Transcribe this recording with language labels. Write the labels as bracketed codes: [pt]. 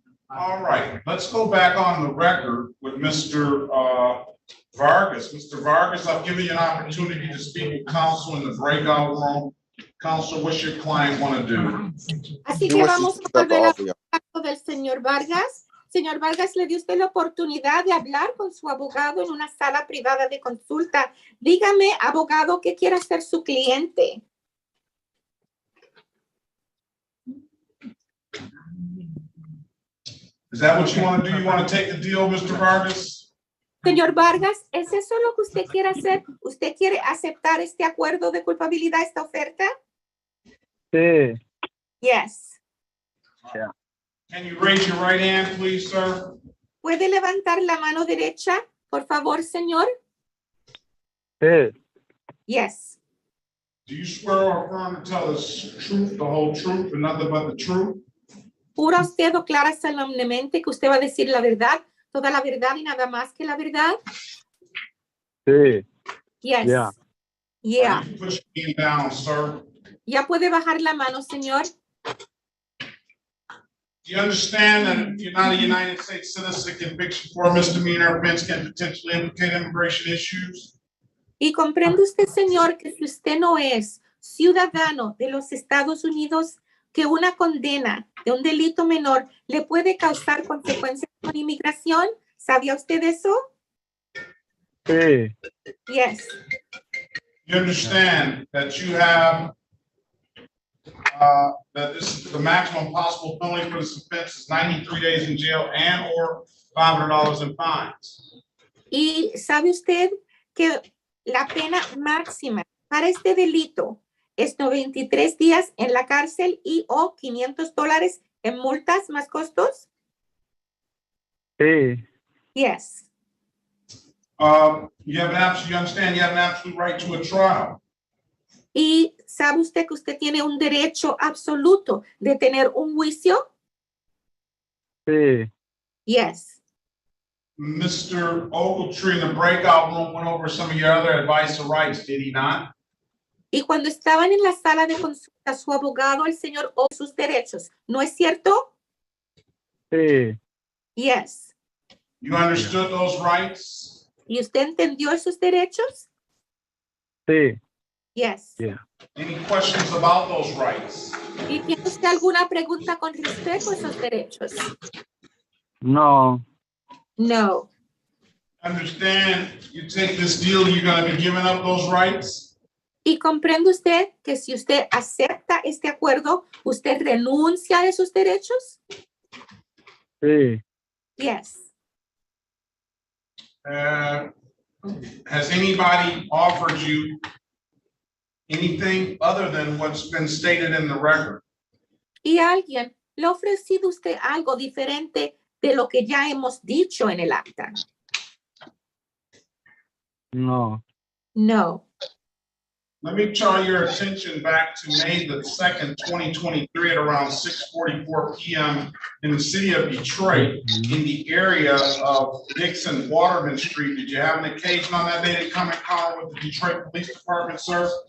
[en] All right, let's go back on the record with Mr. Vargas. Mr. Vargas, I've given you an opportunity to speak with counsel in the breakout room. Counsel, what's your client want to do? [es] Así que vamos a volver al caso del señor Vargas. Señor Vargas, le dio usted la oportunidad de hablar con su abogado en una sala privada de consulta. Dígame, abogado, ¿qué quiere hacer su cliente? [en] Is that what you want to do? You want to take the deal, Mr. Vargas? [es] Señor Vargas, ¿es eso lo que usted quiere hacer? ¿Usted quiere aceptar este acuerdo de culpabilidad, esta oferta? Sí. [en] Yes. Yeah. Can you raise your right hand, please, sir? [es] ¿Puede levantar la mano derecha, por favor, señor? Sí. [en] Yes. Do you swear or affirm to tell the truth, the whole truth, and nothing but the truth? [es] ¿Jura usted o clara solemnemente que usted va a decir la verdad, toda la verdad y nada más que la verdad? Sí. [en] Yes. Yeah. Yeah. You put your hand down, sir. [es] ¿Ya puede bajar la mano, señor? [en] Do you understand that if you're not a United States citizen, conviction for a misdemeanor offense can potentially implicate immigration issues? [es] Y comprende usted, señor, que si usted no es ciudadano de los Estados Unidos, que una condena de un delito menor le puede causar consecuencias con inmigración. ¿Sabía usted eso? Sí. [en] Yes. You understand that you have that this is the maximum possible penalty for this offense is 93 days in jail and or $500 in fines. [es] Y sabe usted que la pena máxima para este delito es 93 días en la cárcel y o $500 en multas más costos. Sí. [en] Yes. You understand you have an absolute right to a trial. [es] Y sabe usted que usted tiene un derecho absoluto de tener un juicio. Sí. [en] Yes. Mr. Ogletree in the breakout room went over some of your other advice or rights, did he not? [es] Y cuando estaban en la sala de consulta, su abogado, el señor, o sus derechos, ¿no es cierto? Sí. [en] Yes. You understood those rights? [es] ¿Y usted entendió esos derechos? Sí. [en] Yes. Yeah. Any questions about those rights? [es] ¿Y tiene usted alguna pregunta con respecto a esos derechos? No. [en] No. Understand, you take this deal, you're going to be giving up those rights? [es] ¿Y comprende usted que si usted acepta este acuerdo, usted renuncia a esos derechos? Sí. [en] Yes. Has anybody offered you anything other than what's been stated in the record? [es] ¿Y alguien le ha ofrecido usted algo diferente de lo que ya hemos dicho en el acta? No. [en] No. Let me draw your attention back to May the 2nd, 2023 at around 6:44 p.m. in the city of Detroit in the area of Dixon Waterman Street. Did you have an occasion on that day to come in contact with the Detroit Police Department, sir?